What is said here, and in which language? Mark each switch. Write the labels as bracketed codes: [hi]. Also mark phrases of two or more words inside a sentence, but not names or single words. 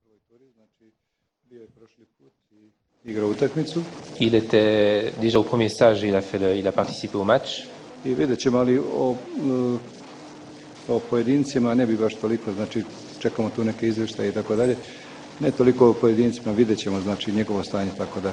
[fr] Il était déjà au premier stage, il a participé au match. [hr] I vidjet ćemo, ali o pojedincima ne bi baš toliko, znači čekamo tu neke izvještaje i tako dalje. Ne toliko o pojedincima, vidjet ćemo znači njegovo stanje, tako da.